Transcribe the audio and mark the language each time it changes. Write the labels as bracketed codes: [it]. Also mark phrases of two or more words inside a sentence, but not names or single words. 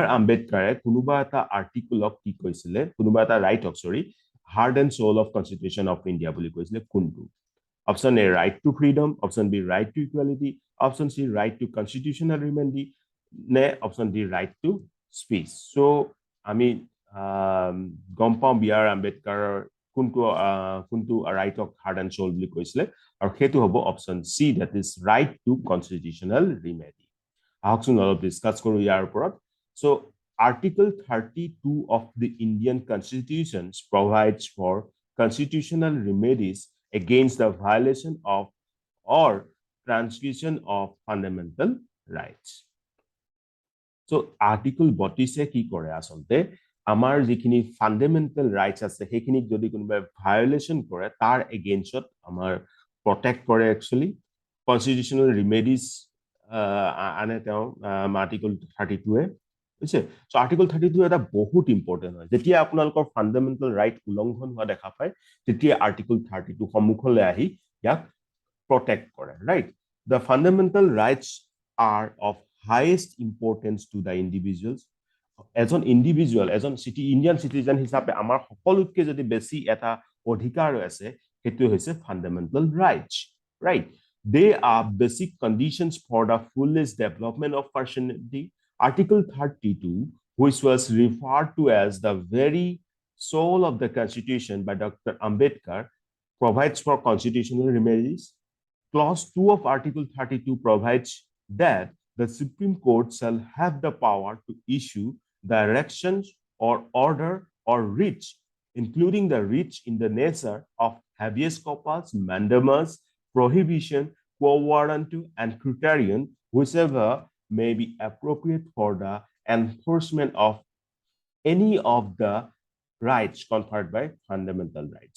[en] Ambedkar [as] কোনোবা এটা [en] article of [as] কি কৈছিলে কোনোবা এটা [en] right of heart and soul of Constitution of India [as] বুলি কৈছিলে কোনটো [en] option A right to freedom option B right to equality option C right to constitutional remedy ne option D right to speech so [as] আমি গম পাওঁ [en] B.R. [as] Ambedkar কোনটো [en] right of heart and soul [as] বুলি কৈছিলে আৰু হেতু হ'ব [en] option C that is right to constitutional remedy [as] আহকচোন অলপ ডিসকাস কৰো ইয়াৰ ওপৰত [en] so article 32 of the Indian Constitution provides for constitutional remedies against the violation of or transgression of fundamental rights so article 32 [as] কি কৰে আসলতে আমাৰ যিখিনি ফান্ডামেন্টাল ৰাইটস আছে হেখিনি যদি কোনোবা ভায়োলেশন কৰে তাৰ এগেইনষ্টত আমাৰ প্ৰটেক্ট কৰে [en] actually constitutional remedies [as] আনে তেওঁ আৰ্টিকল 32 এ বুঝছে সো আৰ্টিকল 32 এটা বহুত ইম্পৰ্টেন্ট হয় যেতিয়া আপোনালোকৰ [en] fundamental right [as] উলংঘন হোৱা দেখা পায় তেতিয়া আৰ্টিকল 32 সম্মুখলৈ আহি ইয়াক প্ৰটেক্ট কৰে ৰাইট [en] the fundamental rights are of highest importance to the individuals [as] এজন ইন্ডিভিজুয়াল এজন [en] Indian citizen [as] হিচাপে আমাৰ সকলোতকৈ যদি বেছি এটা অধিকাৰ আছে হেতু হৈছে [en] fundamental rights right They are basic conditions for the fullest development of personality. Article 32, which was referred to as the very soul of the Constitution by Dr. Ambedkar, provides for constitutional remedies. Clause 2 of Article 32 provides that the Supreme Court shall have the power to issue directions or order or writs, including the writs in the nature of habeas corpus, mandamus, prohibition, quo warranto, and criterion, whichever may be appropriate for the enforcement of any of the rights conferred by fundamental rights.